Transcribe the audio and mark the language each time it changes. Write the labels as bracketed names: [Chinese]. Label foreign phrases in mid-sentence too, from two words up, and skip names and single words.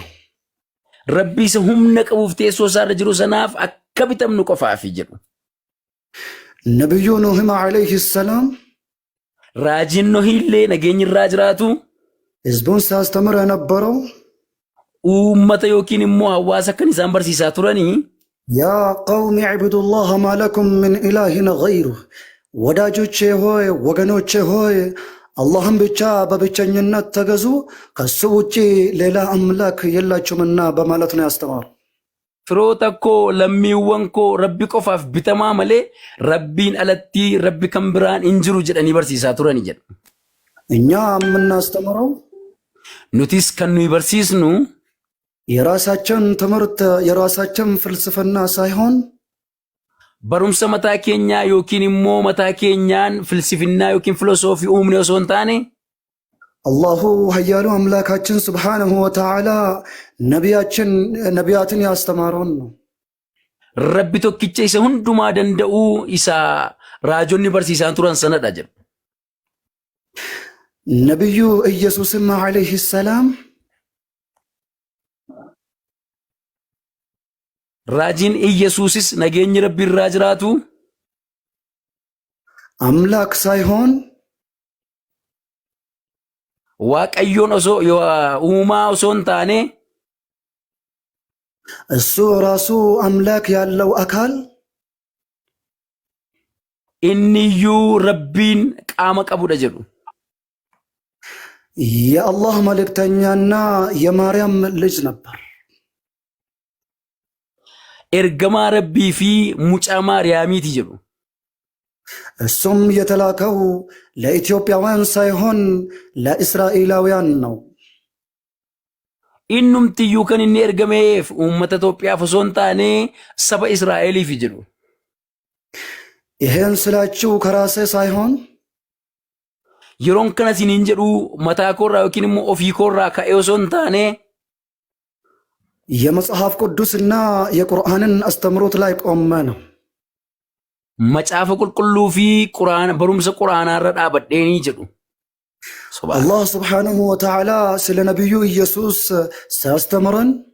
[Oromo] rabbi isa humna qabuuf teessoo isaarra jiru sanaaf akka bitamnu qofaaf jedhu. [Amharic] ነብዩ ኑህም [Arabic] عليه السلام [Oromo] raajiin Nohiillee nageenyi irraa jiraatu [Amharic] ህዝቡን ሲያስተምር የነበረው [Oromo] uummata yookiin immoo hawaasa kan isaan barsiisaa turanii [Arabic] يا قوم اعبدوا الله ما لكم من إله غيره [Amharic] ወዳጆቼ ሆይ ወገኖቼ ሆይ አላህን ብቻ በብቸኝነት ተገዙ ከሱ ውጪ ሌላ አምላክ የላችሁምና በማለት ነው ያስተማሩ። [Oromo] firoota koo lammiiwwan koo rabbi qofaaf bitamaa malee rabbiin alatti rabbi kan biraan hin jiru jedhanii barsiisaa turani jedhu. [Amharic] እኛ የምናስተምረው [Oromo] nutis kan nuyi barsiisnu [Amharic] የራሳችን ትምህርት የራሳችን ፍልስፍና ሳይሆን [Oromo] barumsa mataa keenyaa yookiin immoo mataa keenyaan filsifinnaa yookiin filosoofii uumne osoo hin taane [Amharic] አላሁ ኃያሉ አምላካችን [Arabic] سبحانه وتعالى [Amharic] ነቢያትን ያስተማረውን ነው። [Oromo] rabbi tokkicha isa hundumaa danda'uu isa raajonni barsiisaan turan sanadha jedhu. [Amharic] ነብዩ ኢየሱስም [Arabic] عليه السلام [Oromo] Raajin Iyesuusis nageenyi Rabbi irraa jiraatu [Amharic] አምላክ ሳይሆን [Oromo] Waaqayyoon osoo uumaa osoo hin taane [Amharic] እሱ ራሱ አምላክ ያለው አካል [Oromo] inniyyuu Rabbiin qaama qabudha jedhu. [Amharic] የአላህ መልእክተኛና የማርያም ልጅ ነበር። [Oromo] Ergamaa Rabbii fi mucaa Maariyaamiiti jedhu. [Amharic] እሱም የተላከው ለኢትዮጵያውያን ሳይሆን ለእስራኤላውያን ነው። [Oromo] Innumtiyyuu kan inni ergameef uummata Itoophiyaaf osoo hin taane saba Israa'eliif jedhu. [Amharic] ይሄን ስላችሁ ከራሴ ሳይሆን [Oromo] Yeroon kana isiniin jedhu mataa koorraa yookiin immoo ofii koorraa ka'ee osoo hin taane [Amharic] የመጽሐፍ ቅዱስና የቁርአንን አስተምሮት ላይ ቆመ ነው። [Oromo] macaafa qulqulluu fi barumsa quraanaarra dhaabadheenii jedhu. [Amharic] አላህ [Arabic] سبحانه وتعالى [Amharic] ስለ ነቢዩ ኢየሱስ ሲያስተምረን